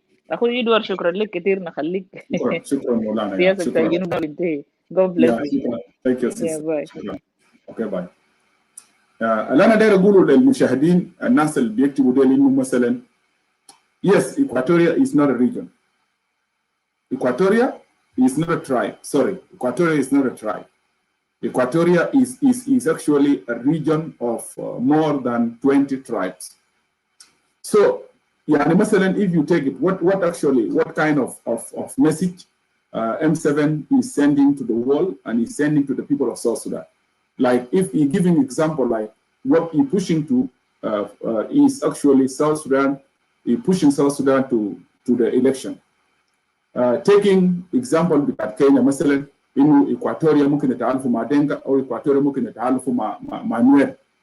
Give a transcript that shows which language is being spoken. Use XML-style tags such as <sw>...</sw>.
<ar>اخوي ادوار شكرا لك كثير، نخليك شكرا مولانا. سياسه بتاع الجنوب بتنتهي.</ar> <en>God bless you. Thank you. Yeah, bye.</en> <ar>شكرا. اوكي باي. اللي انا داير اقوله للمشاهدين الناس اللي بيكتبوا دول انه مثلا</ar> <en>yes, Equatoria is not a region. Equatoria is not a tribe. Sorry, Equatoria is not a tribe. Equatoria is actually a region of more than 20 tribes. So,</en> <ar>يعني مثلا</ar> <en>if you take it, what kind of message M7 is sending to the world and is sending to the people of South Sudan? Like if he giving example, like what he pushing to is actually South Sudan, he pushing South Sudan to the election. Taking example</en> <ar>بتاع كينيا مثلا انه إكواتوريا ممكن يتعالفوا مع دينكا او إكواتوريا ممكن يتعالفوا مع نوير.</ar>